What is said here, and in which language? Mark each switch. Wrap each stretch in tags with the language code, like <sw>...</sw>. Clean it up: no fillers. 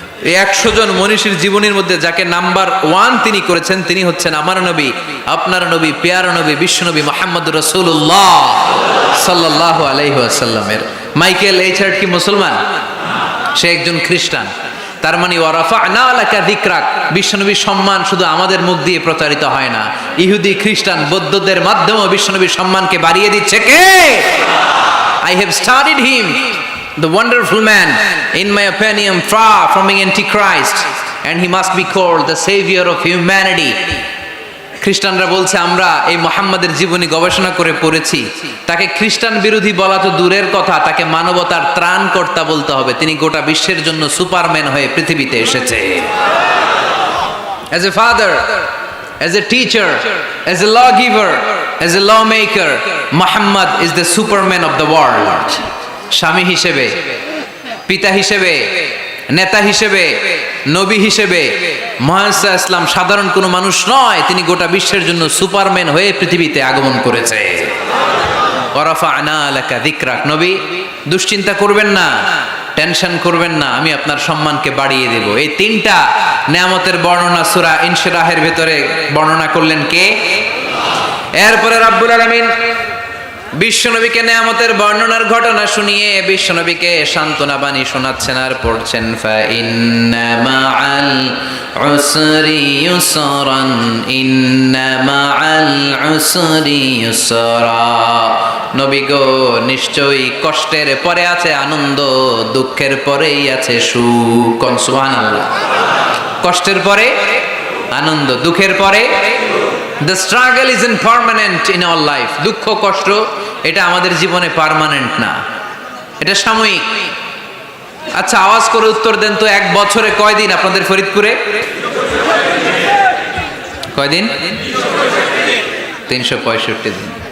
<bn>এই 100 জন মনীষীর জীবনীর মধ্যে যাকে নাম্বার 1 তিনি করেছেন, তিনি হচ্ছেন আমার নবী, আপনার নবী, পেয়ারা নবী, বিশ্বনবী মুহাম্মদুর রাসূলুল্লাহ সাল্লাল্লাহু আলাইহি ওয়াসাল্লামের। মাইকেল এইচ হার্ট কি মুসলমান? সে একজন খ্রিস্টান। তার মানে</bn> <ar>ওয়ারাফা'না লাকা যিকরাক,</ar> <bn>বিশ্বনবীর সম্মান শুধু আমাদের মুখ দিয়ে প্রচারিত হয় না, ইহুদি, খ্রিস্টান, বৌদ্ধদের মাধ্যমেও বিশ্বনবীর সম্মানকে বাড়িয়ে দিচ্ছে কে?</bn> <en>I have studied him, the wonderful man, in my opinion, far from being antichrist, and he must be called the savior of humanity.</en> <bn>খ্রিস্টানরা বলছে, আমরা এই মুহাম্মাদের জীবনী গবেষণা করে পড়েছি, তাকে খ্রিস্টান বিরোধী বলা তো দূরের কথা, তাকে মানবতার ত্রাণকর্তা বলতে হবে। তিনি গোটা বিশ্বের জন্য সুপারম্যান হয়ে পৃথিবীতে এসেছে।</bn> <en>As a father, as a teacher, as a lawgiver, as a lawmaker, Muhammad is the superman of the world.</en> <bn>স্বামী হিসেবে, পিতা হিসেবে, নেতা হিসেবে, নবী হিসেবে মুহাম্মদ সাল্লাল্লাহু আলাইহি ওয়াসাল্লাম সাধারণ কোনো মানুষ নয়, তিনি গোটা বিশ্বের জন্য সুপারম্যান হয়ে পৃথিবীতে আগমন করেছে।</bn> <ar>ওয়ারাফা'না লাকা যিকরাক,</ar> <bn>নবী দুশ্চিন্তা করবেন না, টেনশন করবেন না, আমি আপনার সম্মানকে বাড়িয়ে দেব। এই তিনটা নেয়ামতের বর্ণনা সূরা ইনশিরাহের ভিতরে বর্ণনা করলেন কে? এরপরে রাব্বুল আলামিন বিশ্বনবীকে নেয়ামতের বর্ণনার ঘটনা শুনিয়ে বিশ্বনবীকে সান্ত্বনা বাণী শোনাচ্ছেন আর পড়ছেন,</bn> <ar>ফা ইন্না মাআল উসরি ইউসরান, ইন্না মাআল উসরি ইউসরা।</ar> <bn>নবী গো, নিশ্চয়ই কষ্টের পরে আছে আনন্দ, দুঃখের পরেই আছে সুখ। সুবহানাল্লাহ। কষ্টের পরে আনন্দ, দুঃখের পরে।</bn> <en>The struggle is impermanent in our life.</en> <bn>দুঃখ কষ্ট এটা আমাদের জীবনে পার্মানেন্ট না, এটা সাময়িক। আচ্ছা, আওয়াজ করে উত্তর দেন তো, এক বছরে কয়দিন আপনাদের ফরিদপুরে? কয়দিন? 365 দিন।</bn>